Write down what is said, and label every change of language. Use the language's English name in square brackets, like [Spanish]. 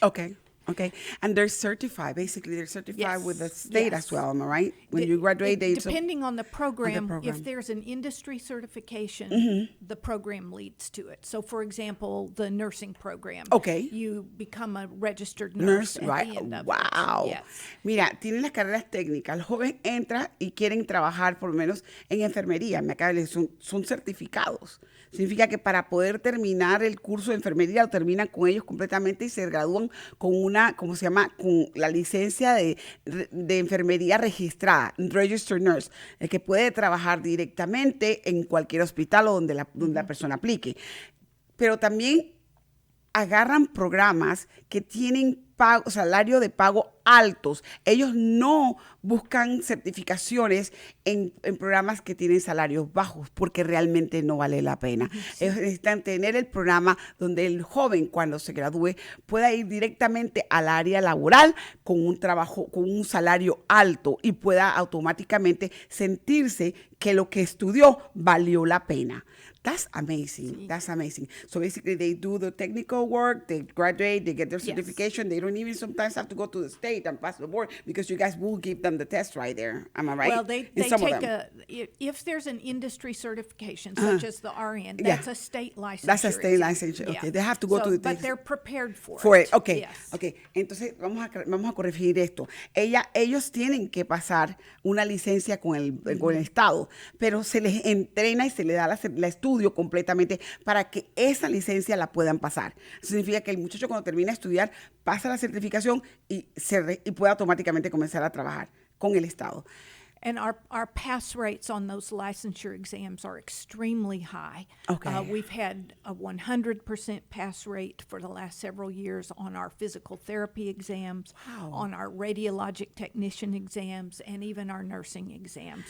[English] Okay. And they're certified. Basically, they're certified with the state as well, am I right? When you graduate, depending on the program, if there's an industry certification, the program leads to it. So, for example, the nursing program. Okay. You become a registered nurse at right? the end of Wow. it. Yes. [Spanish] Mira, tienen las carreras técnicas. El joven entra y quieren trabajar por lo menos en enfermería. Me acaba de decir, son certificados. Significa que para poder terminar el curso de enfermería lo terminan con ellos completamente y se gradúan con ¿cómo se llama? Con la licencia de enfermería registrada, registered nurse, el que puede trabajar directamente en cualquier hospital o donde la persona aplique. Pero también agarran programas que tienen salario de pago altos. Ellos no buscan certificaciones en programas que tienen salarios bajos porque realmente no vale la pena. Ellos necesitan tener el programa donde el joven cuando se gradúe pueda ir directamente al área laboral con un trabajo, con un salario alto y pueda automáticamente sentirse que lo que estudió valió la pena. [English] That's amazing. That's amazing. So basically, they do the technical work, they graduate, they get their certification. They don't even sometimes have to go to the state and pass the board because you guys will give them the test right there. Am I right? Well, they take if there's an industry certification, such as the RN, that's a state licensure. That's a state licensure. Okay, they have to go to the but they're prepared for it. Okay, yes. [Spanish] Okay. Entonces, vamos a corregir esto. Ellos tienen que pasar una licencia con el Estado, pero se les entrena y se les da la estudio completamente para que esa licencia la puedan pasar. Eso significa que el muchacho cuando termina de estudiar pasa la certificación y puede automáticamente comenzar a trabajar con el Estado. [English] And our pass rates on those licensure exams are extremely high. Okay. We've had a 100% pass rate for the last several years on our physical therapy exams, on our radiologic technician exams, and even our nursing exams.